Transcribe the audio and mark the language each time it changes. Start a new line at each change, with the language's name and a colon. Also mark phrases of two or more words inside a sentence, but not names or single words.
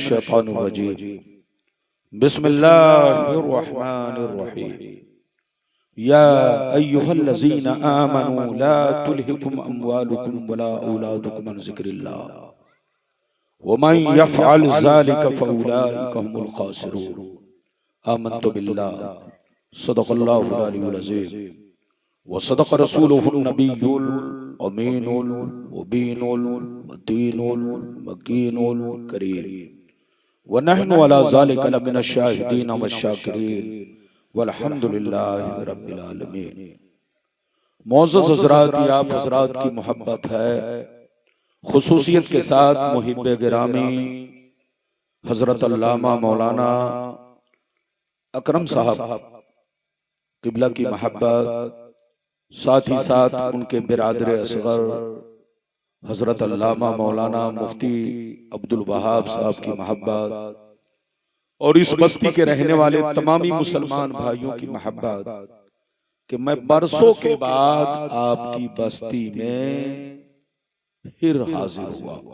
Arabic: الشيطان الرجيم بسم الله الرحمن الرحيم يا أيها الذين آمنوا لا تلهكم أموالكم ولا أولادكم عن ذكر الله ومن يفعل ذلك فأولئك هم الخاسرون آمنت بالله صدق الله العلي العظيم وصدق رسوله النبي الأمين المبين المتين المكين الكريم ونحن على ذلك لمن الشاهدين والشاكرين والحمد لله رب العالمين.
Hindi: मोअज़्ज़ज़ हज़रात, आप हज़रात की मोहब्बत है, खुसूसियत के साथ मुहिब्बे गिरामी हज़रत अल्लामा मौलाना अकरम साहब क़िबला की मोहब्बत, साथ ही साथ उनके बिरादर असग़र हज़रत अल्लामा मौलाना मुफ्ती अब्दुल वहाब साहब की मोहब्बत और इस बस्ती के रहने वाले तमामी मुसलमान भाइयों की मोहब्बत कि मैं बरसों के बाद आपकी बस्ती में फिर हाजिर हुआ।